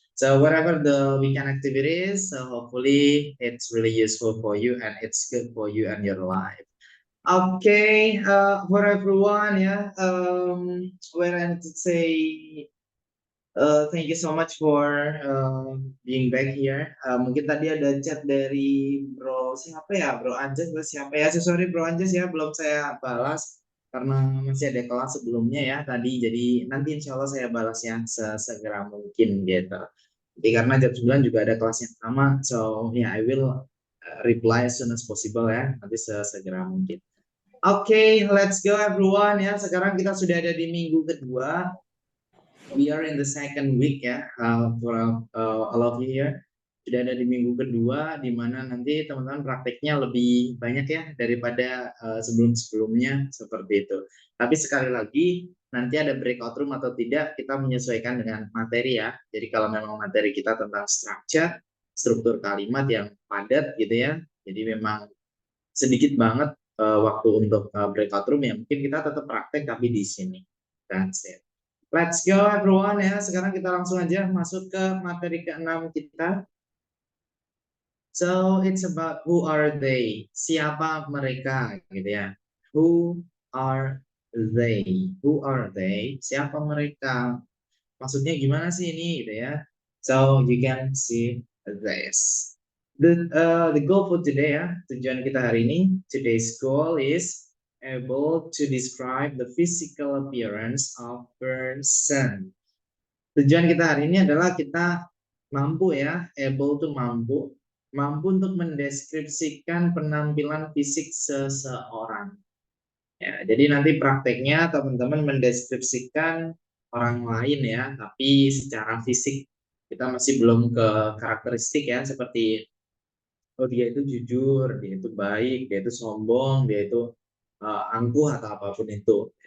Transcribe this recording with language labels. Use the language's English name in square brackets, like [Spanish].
[English] So whatever the weekend activity is, so hopefully it's really useful for you and it's good for you and your life. Okay, for everyone, yeah. What I need to say, thank you so much for being back here. [Indonesian] Mungkin tadi ada chat dari Bro siapa ya, Bro Anjas atau siapa ya? Sorry Bro Anjas ya, belum saya balas karena masih ada kelas sebelumnya ya tadi. Jadi nanti insya Allah saya balasnya sesegera mungkin gitu. Jadi karena jam 9 juga ada kelas yang sama, [English] so yeah I will reply as soon as possible [Indonesian] ya, nanti sesegera mungkin. [English] Oke, let's go everyone ya. [Indonesian] Sekarang kita sudah ada di minggu kedua. [English] We are in the second week ya, for all of you here. [Indonesian] Sudah ada di minggu kedua, di mana nanti teman-teman prakteknya lebih banyak ya daripada sebelum-sebelumnya seperti itu. Tapi sekali lagi, nanti ada breakout room atau tidak, kita menyesuaikan dengan materi ya. Jadi kalau memang materi kita tentang struktur kalimat yang padat gitu ya, jadi memang sedikit banget waktu untuk breakout room ya, mungkin kita tetap praktek tapi di sini. [English] That's it. Let's go everyone [Indonesian] ya. Sekarang kita langsung aja masuk ke materi ke-6 kita. [English] So it's about who are they? [Indonesian] Siapa mereka gitu ya. [English] Who are they? Who are they? [Indonesian] Siapa mereka? Maksudnya gimana sih ini gitu ya. [English] So you can see this. The goal for today ya, [Indonesian] tujuan kita hari ini, [English] today's goal is able to describe the physical appearance of person. [Indonesian] Tujuan kita hari ini adalah kita mampu ya, able to mampu untuk mendeskripsikan penampilan fisik seseorang. Ya, jadi nanti prakteknya teman-teman mendeskripsikan orang lain ya, tapi secara fisik kita masih belum ke karakteristik ya, seperti oh dia itu jujur, dia itu baik, dia itu sombong, dia itu angkuh atau apapun itu.